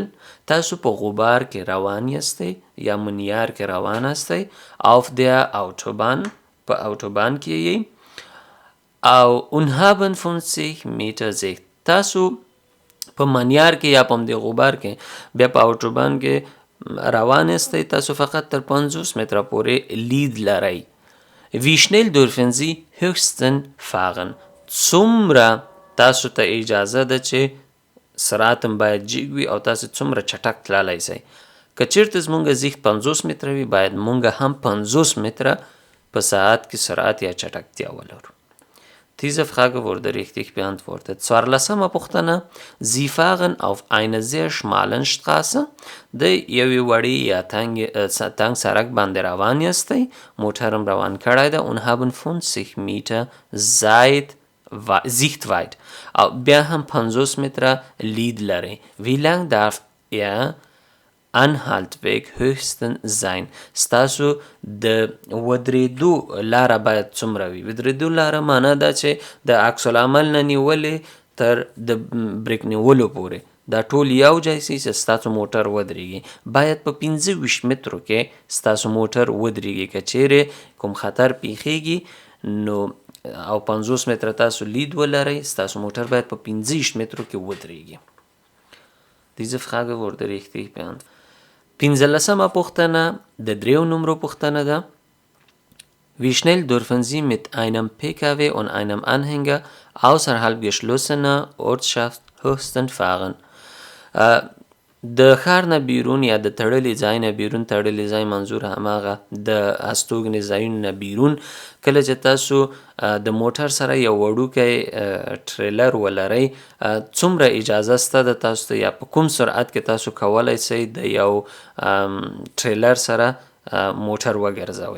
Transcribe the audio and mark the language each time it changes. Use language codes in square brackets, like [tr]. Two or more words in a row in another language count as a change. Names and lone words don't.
[ps] تاسو په غبار کې روان یاستئ یا منیار کې روان یاستئ. [de] Auf der Autobahn. [ps] په autobahn کې یې. [de] او und haben 50 Meter Sicht. [ps] تاسو په منیار کې یا په همدې غبار کې بیا په autobahn کې روان یاستئ. تاسو فقط تر 50 متره پورې لید لرئ. [de] Wie schnell dürfen Sie höchstens fahren? [ps] څومره تاسو ته اجازه ده چې سرعت هم باید جګ وي او تاسو څومره چټک تللی سئ. که چیرته زمونږ زیخت 50 متره وي باید مونږ هم 50 متره په ساعت کې سرعت یا چټکتیا ولرو. [de] Diese Frage wurde richtig beantwortet. [ps] څوارلسمه پوښتنه [de] Sie fahren auf einer sehr schmalen Straße. [ps] د یوې وړې یا تنګ سړک باندې روان یاستئ. موټر هم روان کړی ده. [de] und haben 50 Meter Sichtweite. [ps] او بیا هم 50 متره لید لرئ. [de] Wie lang darf Anhaltweg höchstens sein. [ps] ستاسو د ودرېدو لاره باید څومره وي. ودرېدو لاره معنا دا چې د عکس العمل نه نیولې تر د بریک نیولو پورې دا ټول یو ځای سي چې ستاسو موټر ودرېږي. باید په 25 مترو کې ستاسو موټر ودرېږي. که چیرې کوم خطر پیښیږي نو او 50 متره تاسو لید ولرئ ستاسو موټر باید په 50 مترو کې ودرېږي. [de] Diese Frage wurde richtig beantwortet. [ps] 15مه پوښتنه د 3 نمرو پوښتنه ده. [de] Wie schnell dürfen Sie mit einem PKW und einem Anhänger außerhalb geschlossener Ortschaft höchstens fahren? [ps] د ښار نه بیرون یا د تړلي ځای نه بیرون، تړلي ځای منظور هماغه د استوګنې ځایونو نه بیرون، کله چې تاسو د موټر سره یو وړوکی ټریلر ولرئ څومره اجازه شته ده تاسو ته یا په کوم سرعت کې تاسو کولی شئ د یو ټریلر سره موټر وګرځوئ.